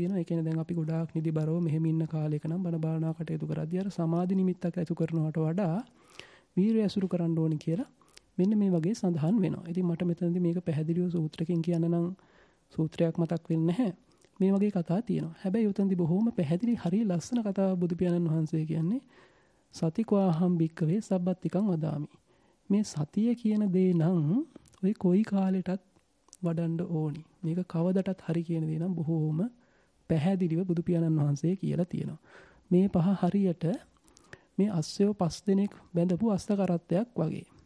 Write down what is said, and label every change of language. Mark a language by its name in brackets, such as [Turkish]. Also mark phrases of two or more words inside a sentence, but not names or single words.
[Sinhala] ඒ කියන්නේ දැන් අපි ගොඩාක් නිදිබරව මෙහෙම ඉන්න කාලයක නම් බණ භාවනා කටයුතු කරද්දී අර සමාධි නිමිත්තක් ඇසු කරනවට වඩා වීරිය ඇසුරු කරන්න ඕනේ කියලා මෙන්න මේ වගේ සඳහන් වෙනවා. ඉතින් මට මෙතනදී මේක පැහැදිලිව සූත්‍රකින් කියන්න නම් සූත්‍රයක් මතක් වෙන්නේ නැහැ. මේ වගේ කතා තියෙනවා. හැබැයි උතන්දි බොහොම පැහැදිලි හරිය ලස්සන කතාවක් බුදු පියාණන් වහන්සේ කියන්නේ [Pali] සතිකවාහම් භික්කවේ සබ්බත්තිකං වදාමි. [Sinhala] මේ සතිය කියන දේ නම් ඔය කොයි කාලෙටත් වඩන්න ඕනි. මේක කවදටත් හරි කියන දේ නම් බොහොම පැහැදිලිව බුදු පියාණන් වහන්සේ කියලා තියෙනවා. මේ පහ හරියට මේ අස්සයෝ 5 දෙනෙක් බැඳපු අස්ත කරත්තයක් වගේ.